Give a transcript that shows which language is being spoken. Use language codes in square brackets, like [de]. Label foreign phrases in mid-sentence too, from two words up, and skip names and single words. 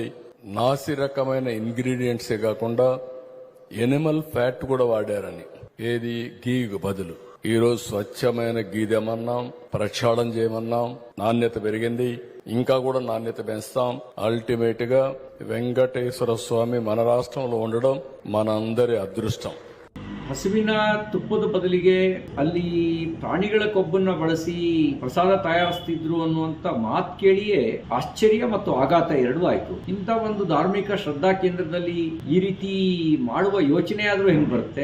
[te] నాసి రకమైన ఇంగ్రీడియంట్సే కాకుండా [en] animal fat [te] కూడా వాడారని. ఏది గీకు బదులు ఈ రోజు స్వచ్ఛమైన గీ తెమన్నాం, ప్రక్షాళన చేయమన్నాం. నాణ్యత పెరిగింది, ఇంకా కూడా నాణ్యత పెంచుతాం. అల్టిమేట్ గా వెంకటేశ్వర స్వామి మన రాష్ట్రంలో ఉండడం మనందరి అదృష్టం. [kn] ಹಸುವಿನ ತುಪ್ಪದ ಬದಲಿಗೆ ಅಲ್ಲಿ ಪ್ರಾಣಿಗಳ ಕೊಬ್ಬನ್ನ ಬಳಸಿ ಪ್ರಸಾದ ತಯಾರಿಸ್ತಿದ್ರು ಅನ್ನುವಂತ ಮಾತು ಕೇಳಿಯೇ ಆಶ್ಚರ್ಯ ಮತ್ತು ಆಘಾತ ಎರಡೂ ಆಯ್ತು. ಇಂಥ ಒಂದು ಧಾರ್ಮಿಕ ಶ್ರದ್ಧಾ ಕೇಂದ್ರದಲ್ಲಿ ಈ ರೀತಿ ಮಾಡುವ ಯೋಚನೆ ಆದ್ರೂ ಹೆಂಗ್ ಬರುತ್ತೆ?